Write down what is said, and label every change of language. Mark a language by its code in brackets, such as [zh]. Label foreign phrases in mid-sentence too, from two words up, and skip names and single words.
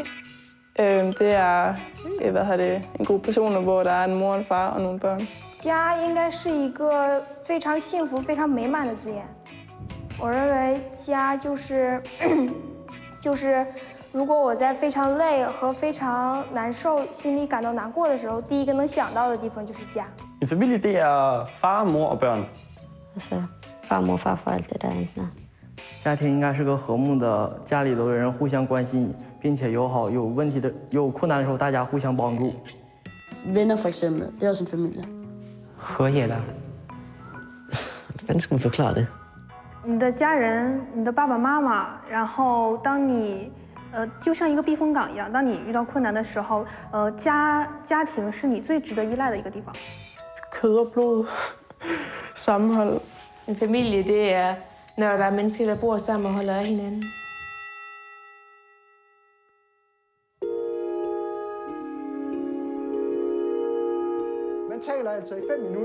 [da] Det er en gruppe personer, hvor der er en mor, en far og nogle børn. [zh] 家应该是一个非常幸福、非常美满的字眼。我认为家就是如果我在非常累和非常难受、心里感到难过的时候，第一个能想到的地方就是家。 [da] En familie, det er far, mor og børn. Altså farmor, farforældre derinde. [zh] 家庭应该是个和睦的，家里头的人互相关心，并且友好，有问题的、有困难的时候大家互相帮助。 [da] Venner for eksempel, det er også en familie. [zh] 和谐的。 [da] Hvordan skal man forklare det? [zh] 你的家人，你的爸爸妈妈，然后当你就像一个避风港一样，当你遇到困难的时候，家庭是你最值得依赖的一个地方。 [da] Kød og blod, sammenhold. En familie, det er, når der er mennesker, der bor sammen og holder af hinanden. Man taler altså i 5 minutter.